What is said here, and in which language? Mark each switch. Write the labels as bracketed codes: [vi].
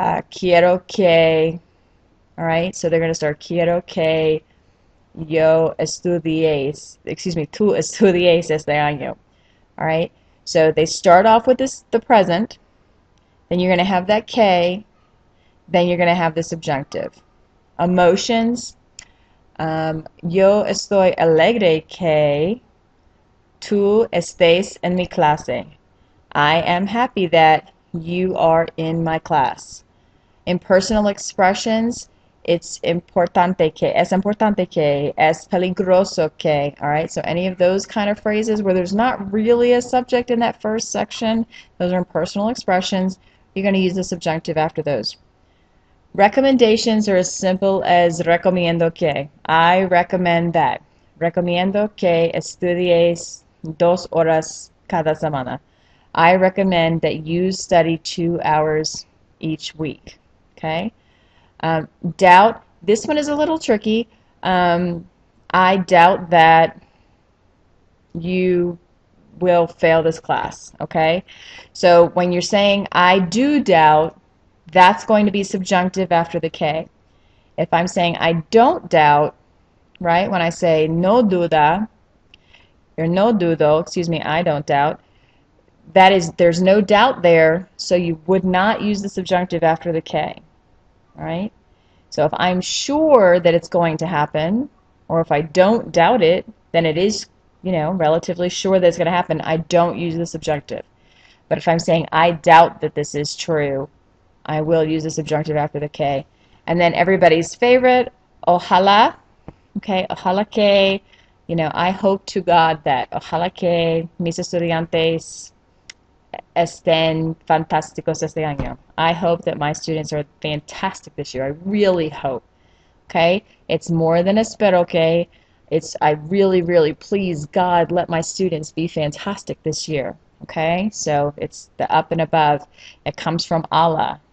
[es] Quiero que. [en] All right, so they're going to start [es] quiero que yo estudies, tú estudies este año. [en] All right, so they start off with the present, then you're going to have that que, then you're going to have the subjunctive. [es] Emotions, yo estoy alegre que tú estés en mi clase. [en] I am happy that you are in my class. In personal expressions, it's [es] importante que, es peligroso que, [en] all right? So any of those kind of phrases where there's not really a subject in that first section, those are in personal expressions. You're going to use the subjunctive after those. Recommendations are as simple as [es] recomiendo que. [en] I recommend that. [es] Recomiendo que estudies 2 horas cada semana. [en] I recommend that you study 2 hours each week. Okay? Doubt. This one is a little tricky. I doubt that you will fail this class. Okay? So when you're saying I do doubt, that's going to be subjunctive after the K. If I'm saying I don't doubt, right, when I say [es] no duda, [en] or [es] no dudo, [en] I don't doubt, that is, there's no doubt there, so you would not use the subjunctive after the K. All right? So if I'm sure that it's going to happen, or if I don't doubt it, then it is, relatively sure that it's going to happen. I don't use the subjunctive. But if I'm saying I doubt that this is true, I will use the subjunctive after the K. And then everybody's favorite, ojalá. [es] Okay, ojalá que, [en] I hope to God that [es] ojalá que mis estudiantes estén fantásticos este año. [en] I hope that my students are fantastic this year. I really hope. Okay, it's more than [es] espero que. [en] It's I really, really please God let my students be fantastic this year. Okay, so it's the up and above. It comes from Allah.